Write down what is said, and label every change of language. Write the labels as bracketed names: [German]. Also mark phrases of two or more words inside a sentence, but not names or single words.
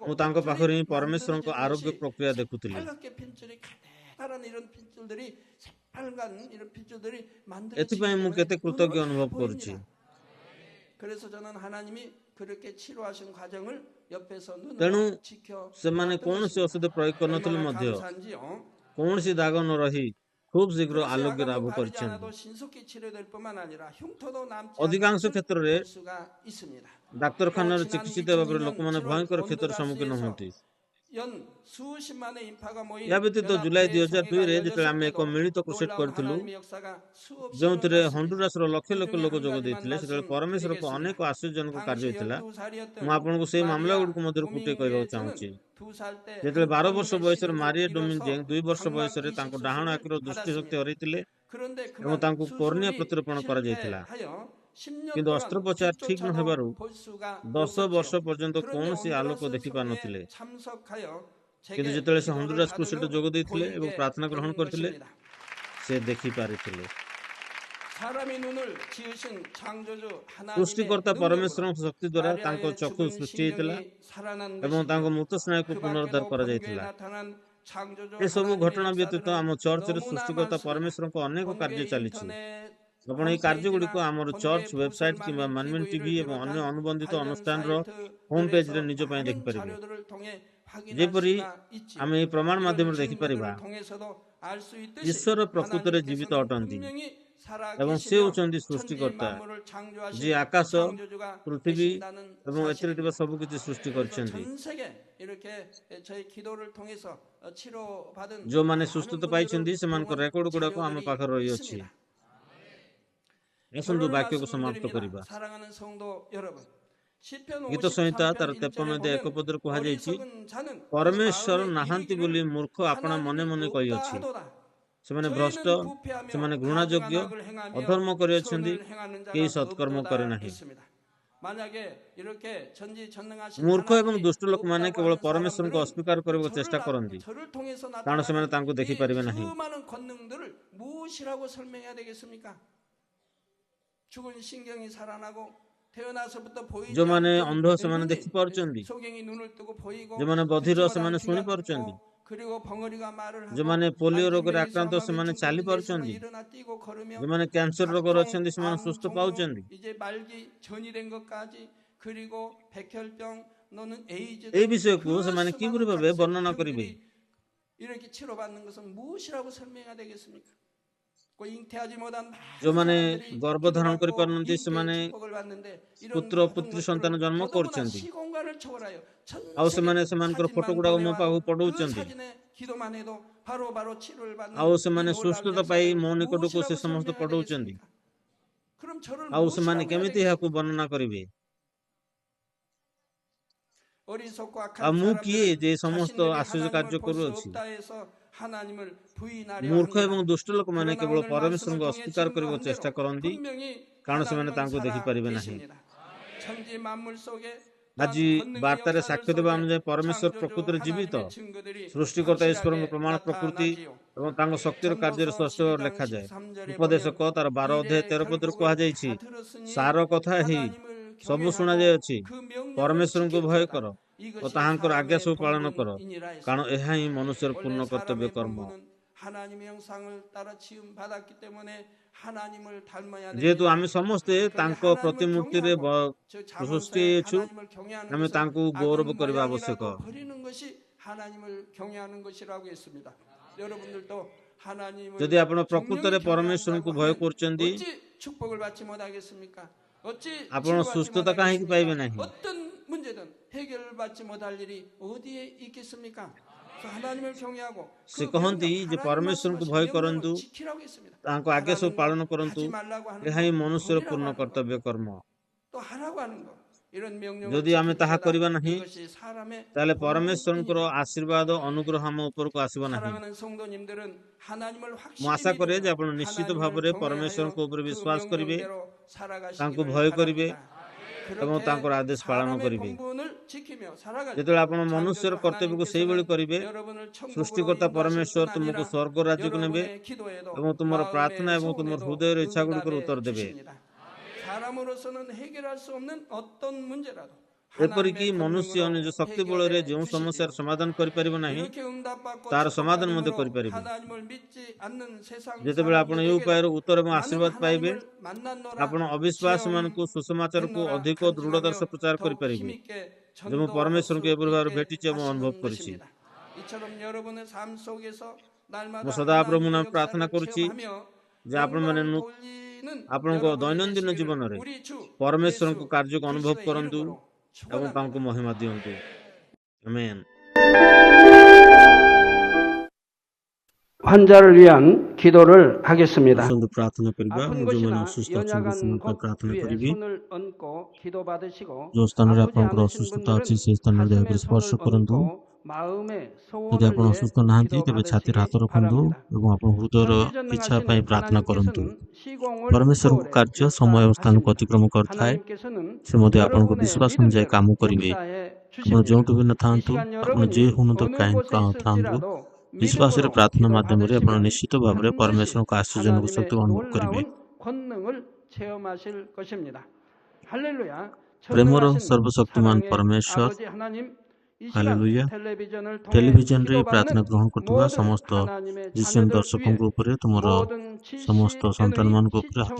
[Odia] ମୁଁ ତାଙ୍କ ପାଖରେ ହିଁ [Korean] 핏줄이 [Odia] ପରମେଶ୍ୱରଙ୍କ [Korean] 만들어지는 [Odia] ଆରୋଗ୍ୟ [Korean] 것이 [Odia] ପ୍ରକ୍ରିୟା ଦେଖୁଥିଲି। [Korean] 새빨갛게 핏줄이 가득한 이런 핏줄들이 새빨간 이런 핏줄들이 [Odia] ଏଥିପାଇଁ [Korean] 만들어지기 [Odia] ମୁଁ [Korean] 때문에 [Odia] କେତେ କୃତଜ୍ଞ [Korean] 눈으로 다 [Odia] ଅନୁଭବ କରୁଛି। [Korean] 보입니다. 그래서 저는 하나님이 그렇게 치료하신 과정을 옆에서 [Odia] ତେଣୁ [Korean] 눈으로 [Odia] ସେମାନେ [Korean] 지켜보았던 [Odia] କୌଣସି [Korean] 것입니다. [Odia] ଔଷଧ ପ୍ରୟୋଗ କରିନଥିଲେ [Korean] 얼마나 [Odia] ମଧ୍ୟ [Korean] 감사한지요. [Odia] କୌଣସି ଦାଗ ନ ରହି ଖୁବ୍ ଶୀଘ୍ର [Korean] 그래서 [Odia] ଆରୋଗ୍ୟ ଲାଭ [Korean] 야간도 바르지 [Odia] କରିଛନ୍ତି। [Korean] 않아도 신속히 치료될 뿐만 아니라 흉터도 남지 [Odia] ଅଧିକାଂଶ [Korean] 않는 것을 [Odia] କ୍ଷେତ୍ରରେ [Korean] 볼 수가 있습니다. [Odia] ଡାକ୍ତରଖାନାରେ [Korean] 또 지난 [Odia] ଚିକିତ୍ସିତ ହେବା ପରେ [Korean] 2002년 [Odia] ଲୋକମାନେ [Korean] 7월 [Odia] ଭୟଙ୍କର କ୍ଷତିର ସମ୍ମୁଖୀନ [Korean] 온두라스에서 [Odia] ହୁଅନ୍ତି। [Korean] 연 수십만의 인파가 모인 [Odia] ଏହା ବ୍ୟତୀତ ଜୁଲାଇ [Korean] 연합회 [Odia] 2002ରେ [Korean] 성회가 [Odia] ଯେତେବେଳେ ଆମେ [Korean] 열렸을 [Odia] ଏକ [Korean] 때도 [Odia] ମିଳିତ କ୍ରୁସେଡ୍ [Korean] 놀라운 [Odia] କରିଥିଲୁ, [Korean] 하나님의 역사가 수없이 [Odia] ଯେଉଁଥିରେ [Korean] 일어났습니다. [Odia] ହଣ୍ଡୁରାସର ଲକ୍ଷ ଲକ୍ଷ [Korean] 그중에 [Odia] ଲୋକ [Korean] 한 [Odia] ଯୋଗ [Korean] 가지만 [Odia] ଦେଇଥିଲେ, ସେତେବେଳେ ପରମେଶ୍ୱରଙ୍କ ଅନେକ [Korean] 말씀드리겠습니다. [Odia] ଆଶ୍ଚର୍ଯ୍ୟଜନକ କାର୍ଯ୍ୟ [Korean] 당시 [Odia] ହୋଇଥିଲା। [Korean] 12살이었던 [Odia] ମୁଁ ଆପଣଙ୍କୁ ସେଇ ମାମଲା [Korean] 마리아 [Odia] ଗୁଡ଼ିକ ମଧ୍ୟରୁ ଗୋଟିଏ କହିବାକୁ ଚାହୁଁଛି। [Korean] 도밍게즈는 2살 때 [Odia] ଯେତେବେଳେ 12 ବର୍ଷ [Korean] 한꺼번에 [Odia] ବୟସରେ [Korean] 시력을 [Odia] ମାରିଆ [Korean] 잃어서 [Odia] ଡୋମିନିଜେଂ 2 ବର୍ଷ ବୟସରେ [Korean] 각막 [Odia] ତାଙ୍କ [Korean] 이식 [Odia] ଡାହାଣ [Korean] 수술을 [Odia] ଆଖିର ଦୃଷ୍ଟିଶକ୍ତି [Korean] 받았습니다. [Odia] ହରାଇଥିଲେ [Korean] 그런데 [Odia] ଏବଂ [Korean] 그만 [Odia] ତାଙ୍କୁ କୋର୍ନିଆ [Korean] 수술이 [Odia] ପ୍ରତିରୋପଣ କରାଯାଇଥିଲା। [Korean] 실패하여 10년 [Odia] କିନ୍ତୁ [Korean] 동안 [Odia] ଅସ୍ତ୍ରୋପଚାର ଠିକ୍ ନ ହେବାରୁ [Korean] 빛조차도 볼 수가 [Odia] 10 ବର୍ଷ [Korean] 없었지요. [Odia] ପର୍ଯ୍ୟନ୍ତ [Korean] 그런데 [Odia] କୌଣସି ଆଲୋକ [Korean] 온두라스 [Odia] ଦେଖିପାରୁନଥିଲେ। [Korean] 성회에 참석하여 [Odia] କିନ୍ତୁ [Korean] 제게 [Odia] ଯେତେବେଳେ ସେ [Korean] 기도를 [Odia] ହଣ୍ଡୁରାସ [Korean] 받은 [Odia] କ୍ରୁସେଡ୍ରେ [Korean] 후 [Odia] ଯୋଗ ଦେଇଥିଲେ ଏବଂ [Korean] 보이게 [Odia] ପ୍ରାର୍ଥନା ଗ୍ରହଣ [Korean] 된 [Odia] କରିଥିଲେ, [Korean] 것입니다. [Odia] ସେ ଦେଖିପାରିଥିଲେ। [Korean] 사람의 눈을 지으신 창조주 하나님의 [Odia] ସୃଷ୍ଟିକର୍ତ୍ତା [Korean] 능력으로 [Odia] ପରମେଶ୍ୱରଙ୍କ ଶକ୍ତି ଦ୍ୱାରା ତାଙ୍କ [Korean] 마리아의 [Odia] ଚକ୍ଷୁ [Korean] 죽은 [Odia] ସୃଷ୍ଟି ହେଇଥିଲା [Korean] 심령이 살아난 [Odia] ଏବଂ ତାଙ୍କ [Korean] 것이며 [Odia] ମୃତ ସ୍ନାୟୁକୁ [Korean] 그 [Odia] ପୁନରୁଦ୍ଧାର [Korean] 밖에도 번개에 [Odia] କରାଯାଇଥିଲା। [Korean] 나타난 창조주 [Odia] ଏସବୁ [Korean] 하나님의 [Odia] ଘଟଣା ବ୍ୟତୀତ [Korean] 역사들은 [Odia] ଆମ ଚର୍ଚ୍ଚରେ [Korean] 너무나 [Odia] ସୃଷ୍ଟିକର୍ତ୍ତା [Korean] 많습니다. [Odia] ପରମେଶ୍ୱରଙ୍କ ଅନେକ [Korean] 번개 [Odia] କାର୍ଯ୍ୟ ଚାଲିଛି। [Korean] 인터넷 [Odia] ଆପଣ ଏହି କାର୍ଯ୍ୟଗୁଡ଼ିକ [Korean] 홈페이지나 [Odia] ଆମର [Korean] 번개 [Odia] ଚର୍ଚ୍ଚ [Korean] 부설 [Odia] ୱେବସାଇଟ୍ କିମ୍ବା [Korean] 만민 [Odia] ମାନମିନ୍ ଟିଭି [Korean] TV를 [Odia] ଏବଂ ଅନ୍ୟ [Korean] 비롯한 [Odia] ଅନୁବନ୍ଧିତ [Korean] 관련 [Odia] ଅନୁଷ୍ଠାନର ହୋମ୍ [Korean] 사이트들에서 [Odia] ପେଜ୍ରେ ନିଜ ପାଇଁ [Korean] 많은 [Odia] ଦେଖିପାରିବେ। [Korean] 자료들을 통해 확인할 [Odia] ଯେପରି [Korean] 수가 있지요. [Odia] ଆମେ ଏହି ପ୍ରମାଣ [Korean] 이런 [Odia] ମାଧ୍ୟମରେ ଦେଖିପାରିବା, [Korean] 증거들을 통해서도 알 수 있듯이 [Odia] ଈଶ୍ୱର ପ୍ରକୃତରେ ଜୀବିତ [Korean] 하나님께서는 [Odia] ଅଟନ୍ତି [Korean] 분명히 [Odia] ଏବଂ ସେ [Korean] 살아계시며 [Odia] ହେଉଛନ୍ତି [Korean] 천지 [Odia] ସୃଷ୍ଟିକର୍ତ୍ତା, [Korean] 만물을 창조하신 [Odia] ଯିଏ ଆକାଶ, [Korean] 창조주가 [Odia] ପୃଥିବୀ [Korean] 되신다는 [Odia] ଏବଂ ଏଥିରେ ଥିବା [Korean] 사실입니다. [Odia] ସବୁ କିଛି ସୃଷ୍ଟି [Korean] 그래서 [Odia] କରିଛନ୍ତି। [Korean] 전 세계 이렇게 저희 기도를 통해서 치료받은 [Odia] ଯେଉଁମାନେ [Korean] 많은 [Odia] ସୁସ୍ଥତା [Korean] 분들을 [Odia] ପାଇଛନ୍ତି ସେମାନଙ୍କ [Korean] 병원 [Odia] ରେକର୍ଡ ଗୁଡ଼ାକ ଆମ [Korean] 자료들이 [Odia] ପାଖରେ ରହିଅଛି। [Korean] 있습니다. [Odia] ଆସନ୍ତୁ [Korean] 결론을 [Odia] ବାକ୍ୟକୁ ସମାପ୍ତ [Korean] 말씀드립니다. [Odia] କରିବା। [Korean] 사랑하는 성도 여러분, 시편 [Odia] ଗୀତ ସଂହିତା [Korean] 53편 [Odia] ତାର 53 [Korean] 1절에 [Odia] ଅଧ୍ୟାୟ 1 [Korean] 보면 [Odia] ପଦରେ କୁହାଯାଇଛି, [Korean] 어리석은 자는 그 [Odia] ପରମେଶ୍ୱର [Korean] 마음에 [Odia] ନାହାନ୍ତି [Korean] 이르기를 [Odia] ବୋଲି ମୂର୍ଖ ଆପଣା ମନେ [Korean] 하나님이 [Odia] ମନେ [Korean] 없다 [Odia] କହିଅଛି। [Korean] 하도다. [Odia] ସେମାନେ ଭ୍ରଷ୍ଟ, [Korean] 저희는 부패하며 [Odia] ସେମାନେ [Korean] 가증한 [Odia] ଘୃଣାଯୋଗ୍ୟ, [Korean] 악을 행하며 [Odia] ଅଧର୍ମ କରିଅଛନ୍ତି, [Korean] 선을 행하는 [Odia] କେହି [Korean] 자가 [Odia] ସତ୍କର୍ମ କରେ [Korean] 없도다 [Odia] ନାହିଁ। [Korean] 했습니다. 만약에 이렇게 전지전능하신 [Odia] ମୂର୍ଖ ଏବଂ [Korean] 하나님이 [Odia] ଦୁଷ୍ଟ ଲୋକମାନେ [Korean] 없다고 [Odia] କେବଳ [Korean] 하는 [Odia] ପରମେଶ୍ୱରଙ୍କୁ [Korean] 사람들은 [Odia] ଅସ୍ୱୀକାର କରିବାକୁ ଚେଷ୍ଟା [Korean] 저를, [Odia] କରନ୍ତି, [Korean] 저를 통해서 [Odia] କାରଣ ସେମାନେ [Korean] 나타나는 [Odia] ତାଙ୍କୁ [Korean] 이 [Odia] ଦେଖିପାରିବେ ନାହିଁ। [Korean] 수많은 권능들을 무엇이라고 설명해야 되겠습니까? 죽은 신경이 살아나고 태어나서부터 보이지 [Odia] ଯେଉଁମାନେ [Korean] 않던 [Odia] ଅନ୍ଧ ସେମାନେ [Korean] 눈이 [Odia] ଦେଖିପାରୁଛନ୍ତି, [Korean] 소경이 눈을 뜨고 보이고 [Odia] ଯେଉଁମାନେ ବଧିର [Korean] 듣지 [Odia] ସେମାନେ [Korean] 못한 [Odia] ଶୁଣି [Korean] 귀가 [Odia] ପାରୁଛନ୍ତି, [Korean] 듣고 그리고 벙어리가 말을 하고 [Odia] ଯେଉଁମାନେ ପୋଲିଓ ରୋଗରେ 알ଜି메이 ଆକ୍ରାନ୍ତ [Korean] 사망의 [Odia] ସେମାନେ [Korean] 증거로 [Odia] ଚାଲି [Korean] 예수가 [Odia] ପାରୁଛନ୍ତି, [Korean] 일어나 뛰고 걸으며 [Odia] ଯେଉଁମାନେ କ୍ୟାନ୍ସର ରୋଗରେ [Korean] 각종 [Odia] ଅଛନ୍ତି ସେମାନେ [Korean] 암 [Odia] ସୁସ୍ଥ [Korean] 종류 [Odia] ପାଉଛନ୍ତି। [Korean] 이제 말기 전이 된 것까지 그리고 백혈병 너는 에이즈 [Odia] ଏହି ବିଷୟକୁ [Korean] 그 [Odia] ସେମାନେ କିପରି [Korean] 수많은 [Odia] ଭାବେ [Korean] 각색 [Odia] ବର୍ଣ୍ଣନା କରିବେ? [Korean] 병들이 이렇게 치료받는 것은 무엇이라고 설명해야 되겠습니까? 그 잉태하지 못한 많은 [Odia] ଯେଉଁମାନେ [Korean] 사람들이 [Odia] ଗର୍ଭଧାରଣ [Korean] 기도받고 [Odia] କରିପାରୁନାହାନ୍ତି [Korean] 잉태의 [Odia] ସେମାନେ [Korean] 축복을 받는데 이런 [Odia] ପୁତ୍ର [Korean] 모든 [Odia] ପୁତ୍ରୀ [Korean] 것들을 [Odia] ସନ୍ତାନ ଜନ୍ମ [Korean] 더더구나 [Odia] କରୁଛନ୍ତି, [Korean] 시공간을 초월하여 전 [Odia] ଆଉ [Korean] 세계 [Odia] ସେମାନେ ସେମାନଙ୍କର ଫଟୋ [Korean] 사진만 [Odia] ଗୁଡ଼ାକ ମୋ [Korean] 보내와도 [Odia] ପାଖକୁ [Korean] 그 [Odia] ପଠାଉଛନ୍ତି, [Korean] 사진에 기도만 해도 바로바로 치료를 받는 [Odia] ଆଉ [Korean] 이 [Odia] ସେମାନେ [Korean] 놀라운 [Odia] ସୁସ୍ଥତା ପାଇ [Korean] 역사를 [Odia] ମୋ ନିକଟକୁ ସେ [Korean] 무엇이라고 [Odia] ସମସ୍ତ [Korean] 설명해야 [Odia] ପଠାଉଛନ୍ତି। [Korean] 되겠습니까? 그럼 저를 [Odia] ଆଉ ସେମାନେ [Korean] 무엇이라고 해야 [Odia] କେମିତି ଏହାକୁ [Korean] 되겠습니까? [Odia] ବର୍ଣ୍ଣନା କରିବେ? [Korean] 어리석고 [Odia] ଆଉ [Korean] 악한 [Odia] ମୁଁ କିଏ [Korean] 사람들은 [Odia] ଯେ ସମସ୍ତ [Korean] 자신들이 [Odia] ଆଶ୍ଚର୍ଯ୍ୟ କାର୍ଯ୍ୟ [Korean] 하나님을 볼 수 [Odia] କରୁଅଛି? [Korean] 없다 해서 하나님을 부인하려 [Odia] ମୂର୍ଖ ଏବଂ [Korean] 합니다. [Odia] ଦୁଷ୍ଟ ଲୋକମାନେ [Korean] 그러나 [Odia] କେବଳ [Korean] 오늘 말씀을 [Odia] ପରମେଶ୍ୱରଙ୍କୁ [Korean] 통해 [Odia] ଅସ୍ୱୀକାର କରିବାକୁ [Korean] 증거한 [Odia] ଚେଷ୍ଟା [Korean] 대로 [Odia] କରନ୍ତି, [Korean] 분명히 [Odia] କାରଣ ସେମାନେ [Korean] 하나님은 [Odia] ତାଙ୍କୁ ଦେଖିପାରିବେ ନାହିଁ। [Korean] 살아계십니다. 천지 만물 속에 [Odia] ଆଜି ବାର୍ତ୍ତାରେ ସାକ୍ଷ୍ୟ ଦେବା ଅନୁଯାୟୀ ପରମେଶ୍ୱର ପ୍ରକୃତରେ ଜୀବିତ, ସୃଷ୍ଟିକର୍ତ୍ତା ଈଶ୍ୱରଙ୍କ ପ୍ରମାଣ ପ୍ରକୃତି ଏବଂ ତାଙ୍କ ଶକ୍ତିର କାର୍ଯ୍ୟରେ ସ୍ପଷ୍ଟ ଭାବରେ ଲେଖାଯାଏ। ଉପଦେଶକ ତାର 12 ଅଧ୍ୟାୟ 13 ପଦରେ କୁହାଯାଇଛି, ସାର କଥା ଏହି ସବୁ ଶୁଣାଯାଇଅଛି, ପରମେଶ୍ୱରଙ୍କୁ ଭୟ କର ଓ ତାହାଙ୍କର ଆଜ୍ଞା ସବୁ ପାଳନ କର, କାରଣ ଏହା ହିଁ ମନୁଷ୍ୟର ପୂର୍ଣ୍ଣ କର୍ତ୍ତବ୍ୟ କର୍ମ। [Korean] 하나님의 형상을 따라 지음 받았기 때문에 하나님을 닮아야 [Odia] ଯେହେତୁ [Korean] 됩니다. [Odia] ଆମେ ସମସ୍ତେ ତାଙ୍କ ପ୍ରତିମୂର୍ତ୍ତିରେ ସୃଷ୍ଟି ହେଇଛୁ, [Korean] 하나님을 경외하는 [Odia] ଆମେ [Korean] 것은 [Odia] ତାଙ୍କୁ [Korean] 악은 [Odia] ଗୌରବ କରିବା ଆବଶ୍ୟକ। [Korean] 모양이라도 버리는 것이 하나님을 경외하는 것이라고 했습니다. 여러분들도 하나님을 [Odia] ଯଦି ଆପଣ ପ୍ରକୃତରେ [Korean] 정령이 [Odia] ପରମେଶ୍ୱରଙ୍କୁ ଭୟ [Korean] 경외한다고 [Odia] କରୁଛନ୍ତି, [Korean] 하면 어찌 축복을 받지 못하겠습니까? 어찌 [Odia] ଆପଣ [Korean] 치료받지 [Odia] ସୁସ୍ଥତା କାହିଁକି ପାଇବେ [Korean] 못하겠습니까? [Odia] ନାହିଁ? [Korean] 어떤 문제든 해결받지 못할 일이 어디에 있겠습니까? 그래서 하나님을 경외하고 [Odia] ସେ କହନ୍ତି ଯେ ପରମେଶ୍ୱରଙ୍କୁ ଭୟ କରନ୍ତୁ, [Korean] 지키라고 했습니다. [Odia] ତାଙ୍କ ଆଜ୍ଞା ସବୁ ପାଳନ କରନ୍ତୁ, [Korean] 하지 말라고 하는 [Odia] ଏହା ହିଁ [Korean] 거, [Odia] ମନୁଷ୍ୟର [Korean] 버리라고 [Odia] ପୂର୍ଣ୍ଣ [Korean] 하는 거, [Odia] କର୍ତ୍ତବ୍ୟ କର୍ମ। [Korean] 또 하라고 하는 거 이런 명령을 [Odia] ଯଦି ଆମେ ତାହା [Korean] 지킬지어다. [Odia] କରିବା ନାହିଁ, [Korean] 이것이 사람의 [Odia] ତାହେଲେ [Korean] 본분이니라. [Odia] ପରମେଶ୍ୱରଙ୍କର ଆଶୀର୍ବାଦ ଅନୁଗ୍ରହ ଆମ ଉପରକୁ ଆସିବ ନାହିଁ। [Korean] 사랑하는 성도님들은 하나님을 [Odia] ମୁଁ [Korean] 확실히 [Odia] ଆଶା କରେ ଯେ [Korean] 믿으며 [Odia] ଆପଣ ନିଶ୍ଚିତ [Korean] 하나님을 [Odia] ଭାବରେ [Korean] 경외하여 [Odia] ପରମେଶ୍ୱରଙ୍କ ଉପରେ [Korean] 그 [Odia] ବିଶ୍ୱାସ କରିବେ, [Korean] 명령대로 [Odia] ତାଙ୍କୁ [Korean] 살아가시기를 [Odia] ଭୟ କରିବେ [Korean] 바랍니다. [Odia] ଏବଂ [Korean] 그렇게 [Odia] ତାଙ୍କର ଆଦେଶ ପାଳନ [Korean] 사람의 [Odia] କରିବେ। [Korean] 본분을 지키며 살아갈 때 [Odia] ଯେତେବେଳେ ଆପଣ ମନୁଷ୍ୟର [Korean] 창조주 [Odia] କର୍ତ୍ତବ୍ୟକୁ ସେଇଭଳି [Korean] 하나님께서는 [Odia] କରିବେ, [Korean] 여러분을 천국으로 [Odia] ସୃଷ୍ଟିକର୍ତ୍ତା [Korean] 인도하실 [Odia] ପରମେଶ୍ୱର [Korean] 뿐 [Odia] ତୁମକୁ [Korean] 아니라 [Odia] ସ୍ୱର୍ଗ ରାଜ୍ୟକୁ ନେବେ [Korean] 여러분의 기도에도 [Odia] ଏବଂ ତୁମର ପ୍ରାର୍ଥନା [Korean] 마음의 [Odia] ଏବଂ ତୁମର [Korean] 소원에도 [Odia] ହୃଦୟର ଇଚ୍ଛା ଗୁଡ଼ିକର [Korean] 응답해 [Odia] ଉତ୍ତର ଦେବେ। [Korean] 주십니다. 사람으로서는 해결할 수 없는 어떤 문제라도 [Odia] ଏପରିକି [Korean] 하나님의 [Odia] ମନୁଷ୍ୟ ନିଜ [Korean] 권능으로 [Odia] ଶକ୍ତି ବଳରେ ଯେଉଁ [Korean] 해결해 [Odia] ସମସ୍ୟାର [Korean] 주시지요. [Odia] ସମାଧାନ କରିପାରିବ ନାହିଁ, [Korean] 이렇게 응답받고 [Odia] ତାର ସମାଧାନ ମଧ୍ୟ [Korean] 축복받음으로 [Odia] କରିପାରିବେ। [Korean] 하나님을 믿지 않는 세상 [Odia] ଯେତେବେଳେ ଆପଣ ଏ ଉପାୟର [Korean] 사람들에게도 [Odia] ଉତ୍ତର ଏବଂ [Korean] 나는 [Odia] ଆଶୀର୍ବାଦ ପାଇବେ, [Korean] 하나님을 만났노라 [Odia] ଆପଣ ଅବିଶ୍ୱାସୀମାନଙ୍କୁ ସୁସମାଚାରକୁ [Korean] 체험했노라 [Odia] ଅଧିକ ଦୃଢ଼ତାର ସହ [Korean] 간증하며 [Odia] ପ୍ରଚାର [Korean] 더욱 [Odia] କରିପାରିବେ [Korean] 힘있게 [Odia] ଯେ ମୁଁ [Korean] 전도할 [Odia] ପରମେଶ୍ୱରଙ୍କୁ [Korean] 수 [Odia] ଏପରି ଭାବରେ [Korean] 있게 [Odia] ଭେଟିଛି ଏବଂ ଅନୁଭବ [Korean] 하시는 [Odia] କରିଛି। [Korean] 것입니다. 이처럼 여러분의 삶 속에서 [Odia] ମୁଁ [Korean] 날마다 [Odia] ସଦାପ୍ରଭୁ [Korean] 하나님의 [Odia] ନାମରେ ପ୍ରାର୍ଥନା [Korean] 역사를 [Odia] କରୁଛି [Korean] 체험하며 [Odia] ଯେ ଆପଣମାନେ [Korean] 영광을 돌리는 [Odia] ଆପଣଙ୍କ [Korean] 여러분이 [Odia] ଦୈନନ୍ଦିନ [Korean] 되시기를 [Odia] ଜୀବନରେ [Korean] 우리 주 [Odia] ପରମେଶ୍ୱରଙ୍କ [Korean] 예수 [Odia] କାର୍ଯ୍ୟକୁ ଅନୁଭବ [Korean] 그리스도의 [Odia] କରନ୍ତୁ [Korean] 이름으로 [Odia] ଏବଂ ତାଙ୍କୁ [Korean] 축원합니다. [Odia] ମହିମା ଦିଅନ୍ତୁ। ଆମେନ୍। [Korean] 환자를 위한 기도를 하겠습니다. [Odia] ଆସନ୍ତୁ ପ୍ରାର୍ଥନା କରିବା। [Korean] 아픈 [Odia] ମୁଁ ଯେଉଁମାନେ [Korean] 곳이나 [Odia] ଅସୁସ୍ଥ ଅଛନ୍ତି [Korean] 연약한 [Odia] ସେମାନଙ୍କ ପାଇଁ [Korean] 곳 [Odia] ପ୍ରାର୍ଥନା [Korean] 위에 [Odia] କରିବି। [Korean] 손을 얹고 기도받으시고 [Odia] ଯେଉଁ ସ୍ଥାନରେ [Korean] 아프지 [Odia] ଆପଣଙ୍କର [Korean] 않으신 [Odia] ଅସୁସ୍ଥତା ଅଛି [Korean] 분들은 [Odia] ସେହି ସ୍ଥାନରେ [Korean] 가슴에 [Odia] ଦୟାକରି ସ୍ପର୍ଶ [Korean] 손을 [Odia] କରନ୍ତୁ। [Korean] 얹고 마음의 [Odia] ଯଦି [Korean] 소원을 [Odia] ଆପଣ [Korean] 위해 [Odia] ଅସୁସ୍ଥ ନାହାନ୍ତି ତେବେ ଛାତିରେ ହାତ [Korean] 기도받으시기 [Odia] ରଖନ୍ତୁ [Korean] 바랍니다. [Odia] ଏବଂ ଆପଣ ହୃଦୟର ଇଚ୍ଛା ପାଇଁ [Korean] 전지전능하신 [Odia] ପ୍ରାର୍ଥନା କରନ୍ତୁ। [Korean] 하나님께서는 시공을 [Odia] ପରମେଶ୍ୱରଙ୍କ [Korean] 초월해 [Odia] କାର୍ଯ୍ୟ ସମୟ ଓ ସ୍ଥାନକୁ [Korean] 역사하십니다. [Odia] ଅତିକ୍ରମ କରିଥାଏ। [Korean] 하나님께서는 [Odia] ସେ ମଧ୍ୟ ଆପଣଙ୍କ [Korean] 여러분의 [Odia] ବିଶ୍ୱାସ ଅନୁଯାୟୀ [Korean] 믿음대로 [Odia] କାମ କରିବେ। [Korean] 역사해 [Odia] ଆପଣ [Korean] 주십니다. [Odia] ଯେଉଁଠି ବି ନ [Korean] 이 [Odia] ଥାନ୍ତୁ, [Korean] 시간 [Odia] ଆପଣ ଯେ [Korean] 여러분이 [Odia] ହୁଅନ୍ତୁ [Korean] 어느 [Odia] କାହିଁ [Korean] 곳에 [Odia] ଥାନ୍ତୁ, [Korean] 있을지라도 [Odia] ବିଶ୍ୱାସରେ [Korean] 믿음으로 [Odia] ପ୍ରାର୍ଥନା ମାଧ୍ୟମରେ ଆପଣ [Korean] 기도받으시면 [Odia] ନିଶ୍ଚିତ ଭାବରେ [Korean] 반드시 [Odia] ପରମେଶ୍ୱରଙ୍କ ଆଶ୍ଚର୍ଯ୍ୟଜନକ [Korean] 하나님의 [Odia] ଶକ୍ତିକୁ ଅନୁଭବ କରିବେ। [Korean] 놀라운 권능을 체험하실 것입니다. 할렐루야. [Odia] ପ୍ରେମର [Korean] 전능하신 [Odia] ସର୍ବଶକ୍ତିମାନ [Korean] 사랑의 [Odia] ପରମେଶ୍ୱର, [Korean] 아버지 하나님, 이 시간 [Odia] ହାଲେଲୁୟା। [Korean] 텔레비전을 통해 [Odia] ଟେଲିଭିଜନରେ ପ୍ରାର୍ଥନା [Korean] 기도받는 [Odia] ଗ୍ରହଣ କରୁଥିବା [Korean] 모든 [Odia] ସମସ୍ତ [Korean] 하나님의 [Odia] ଖ୍ରୀଷ୍ଟିଆନ [Korean] 자녀들 [Odia] ଦର୍ଶକଙ୍କ [Korean] 위해 [Odia] ଉପରେ, ତୁମର [Korean] 모든 [Odia] ସମସ୍ତ [Korean] GCN의 [Odia] ସନ୍ତାନମାନଙ୍କ ଉପରେ ହାତ